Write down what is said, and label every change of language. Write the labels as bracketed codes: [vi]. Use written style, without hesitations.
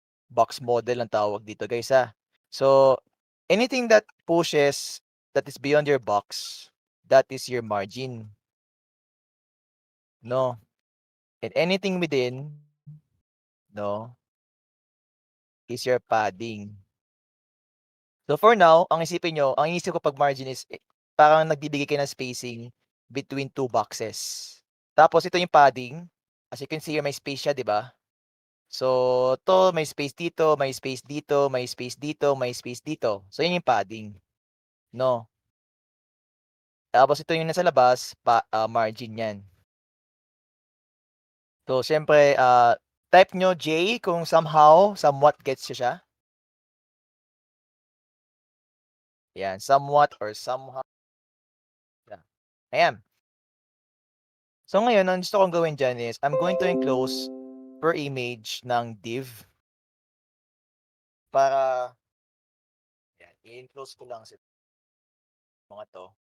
[tl] box model ang tawag dito guys, [en] So, anything that pushes that is beyond your box, that is your margin, no? And anything within, no, is your padding. [tl] So, for now, ang iniisip ko 'pag margin is, parang nagbibigay kayo ng spacing between 2 boxes. Tapos ito yung padding, as you can see may space siya, 'di ba? So, 'to may space dito, may space dito, may space dito, may space dito. So, yun yung padding, no? Tapos ito yung nasa labas, margin 'yan. So, siyempre, type nyo J kung somewhat gets niyo siya. [en] Yan, somewhat or somehow. Yeah. Ayan. [tl] So, ngayon ang gusto kong gawin diyan is [en] I'm going to enclose per image [tl] ng div para yan, i-enclose ko lang mga 'to.